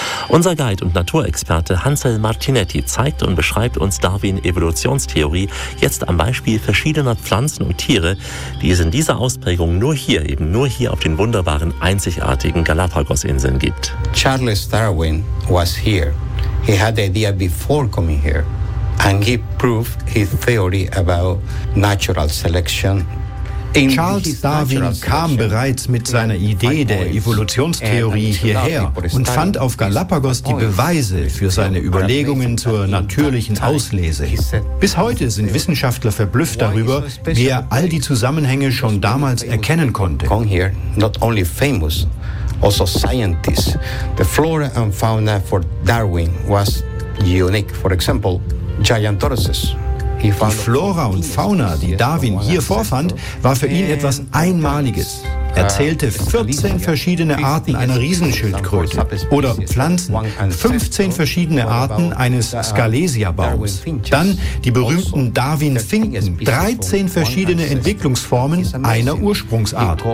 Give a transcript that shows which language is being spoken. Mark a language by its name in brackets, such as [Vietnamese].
[German] Unser Guide und Naturexperte Hansel Martinetti zeigt und beschreibt uns Darwin Evolutionstheorie jetzt am Beispiel verschiedener Pflanzen und Tiere, die es in dieser Ausprägung nur hier, eben nur hier auf den wunderbaren, einzigartigen Galapagos-Inseln gibt. [English] Charles Darwin was here. He had the idea before coming here. And he proved his theory about natural selection. [German] Charles Darwin kam bereits mit seiner Idee der Evolutionstheorie hierher und fand auf Galapagos die Beweise für seine Überlegungen zur natürlichen Auslese. Bis heute sind Wissenschaftler verblüfft darüber, wie er all die Zusammenhänge schon damals erkennen konnte. [English] Not only famous, also scientists. The flora and fauna for Darwin was unique. For example, giant tortoises. [German] Die Flora und Fauna, die Darwin hier vorfand, war für ihn etwas Einmaliges. Er zählte 14 verschiedene Arten einer Riesenschildkröte oder Pflanzen, 15 verschiedene Arten eines Scalesia-Baums, dann die berühmten Darwin-Finken, 13 verschiedene Entwicklungsformen einer Ursprungsart.